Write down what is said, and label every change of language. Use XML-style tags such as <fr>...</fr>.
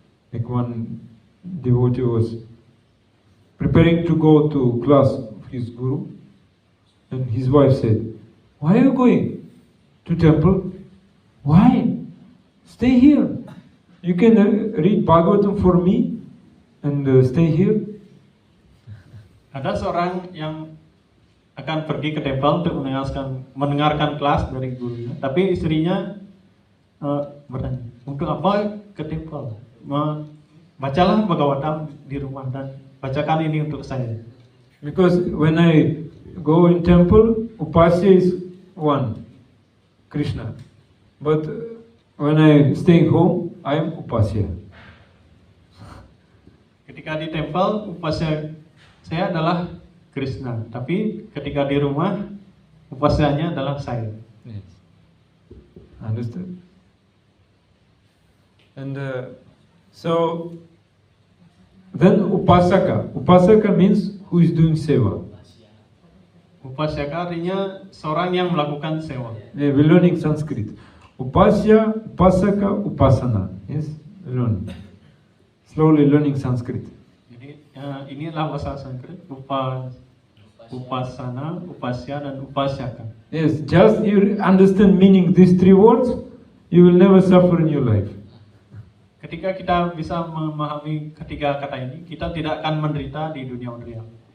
<en>Like one devotee was preparing to go to class of his guru, and his wife said, "Why are you going to temple? Why? Stay here. You can read Bhagavatam for me and stay here."</en> <id>Ada seorang yang akan pergi ke temple untuk mendengarkan kelas dari gurunya, tapi istrinya bertanya, untuk apa ke temple? Bacalah Bhagavatam di rumah dan bacakan ini untuk saya.</id> <en>Because when I go in temple, Upasya is one, Krishna. But when I stay home, I am Upasya.</en> <id>Ketika di temple, upasya saya adalah Krishna, tapi ketika di rumah, upasyanya adalah saya.</id> <en>Yes. Understood? And so then Upasaka. Upasaka means who is doing seva.</en> <id>Upasyaka artinya seorang yang melakukan sewa.</id> <en>Yeah, we're learning Sanskrit. Upasya, Upasaka, Upasana. Yes, learn. Slowly learning Sanskrit.</en> <id>Jadi inilah bahasa Sanskrit. Upasana, Upasya, dan Upasyaka.</id> <en>Yes, just you understand meaning these three words, you will never suffer in your life.</en> <id>Ketika kita bisa memahami ketiga kata ini, kita tidak akan menderita di dunia material.</id>